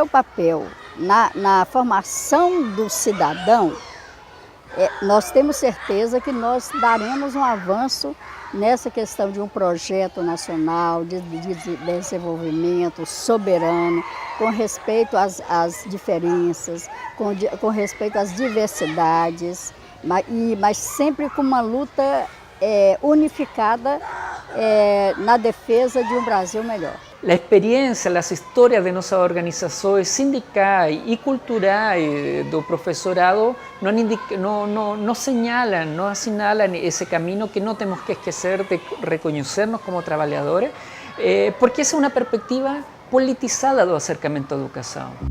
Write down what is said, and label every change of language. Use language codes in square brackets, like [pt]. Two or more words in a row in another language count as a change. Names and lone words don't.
[pt] papel na formação do cidadão, nós temos certeza que nós daremos um avanço nessa questão de um projeto nacional de desenvolvimento soberano, com respeito às diferenças, com respeito às diversidades, mas sempre com uma luta unificada na defesa de um Brasil melhor. [es] La experiencia, las historias de nuestras organizaciones sindicales y culturales do profesorado no señalan, no asinalan ese camino que no tenemos que esquecer de reconocernos como trabajadores, porque esa es una perspectiva politizada do acercamiento [pt] à educação.